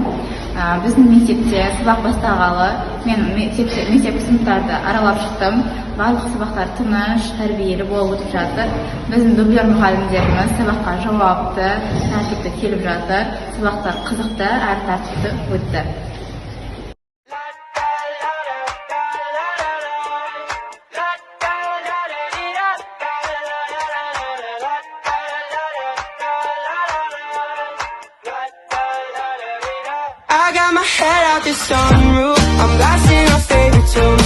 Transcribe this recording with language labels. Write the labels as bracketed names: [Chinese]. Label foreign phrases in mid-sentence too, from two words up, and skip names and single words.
[Kazakh] Біздің мектепте сабақ бастағалы мен мектеп сыныптарды аралап шықтым. Барлық сабақтар тыныш, тәрбиелі болып өтіп жатыр. Біздің дублер мұғалімдеріміз сабаққа жауапты, тәртіпті келіп жатыр. Сабақтар қызықты, әрі тәртіпті өтті. [English] I got my head out the sunroof, I'm blasting our favorite tunes.